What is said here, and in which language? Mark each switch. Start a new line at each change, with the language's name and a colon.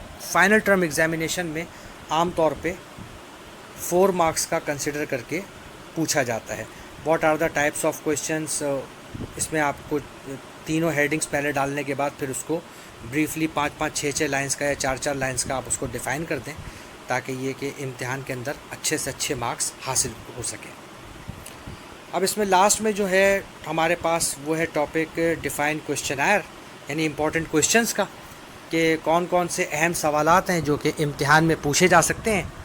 Urdu: Final term examination میں عام طور پہ 4 مارکس کا کنسیڈر کر کے پوچھا جاتا ہے.
English: What are the types of questions.
Urdu: اس میں آپ کو تینوں ہیڈنگس پہلے ڈالنے کے بعد پھر اس کو بریفلی 5-5 6-6 لائنس کا یا 4-4 لائنس کا آپ اس کو ڈیفائن کر دیں تاکہ یہ کہ امتحان کے اندر اچھے سے اچھے مارکس حاصل ہو سکیں. اب اس میں لاسٹ میں جو ہے ہمارے پاس وہ ہے ٹاپک ڈیفائن کویشچنائر یعنی امپورٹنٹ کویشچنس کا کہ کون کون سے اہم سوالات ہیں جو کہ امتحان میں پوچھے جا سکتے ہیں.